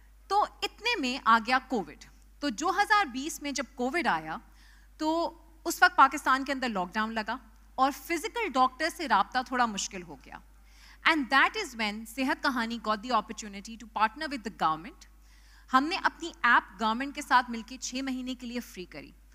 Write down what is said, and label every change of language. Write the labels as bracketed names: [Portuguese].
[Urdu] تو اتنے میں آ گیا کووڈ. تو 2020 میں جب کووڈ آیا تو اس وقت پاکستان کے اندر لاک ڈاؤن لگا اور فزیکل ڈاکٹر سے رابطہ تھوڑا مشکل ہو گیا. [English] And that is when Sehat Kahani got the opportunity to partner with the government. [Urdu] ہم نے اپنی ایپ گورنمنٹ کے ساتھ مل کے 6 مہینے کے لیے فری کری.